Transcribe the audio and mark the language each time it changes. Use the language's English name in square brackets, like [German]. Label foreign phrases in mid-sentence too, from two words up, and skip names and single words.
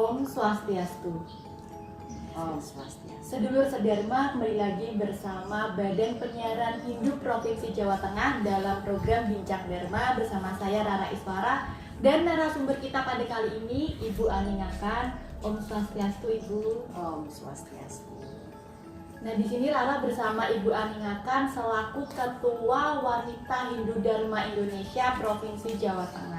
[Indonesian] Swastiastu. Om Swastiastu. Sedulur sedharma, kembali lagi bersama Badan Penyiaran Hindu Provinsi Jawa Tengah dalam program Bincang Dharma bersama saya Rara Iswara dan narasumber kita pada kali ini Ibu Ani Ngakan. Om Swastiastu, Ibu. Om Swastiastu. Nah, di sini Rara bersama Ibu Ani Ngakan selaku Ketua Wanita Hindu Dharma Indonesia Provinsi Jawa Tengah.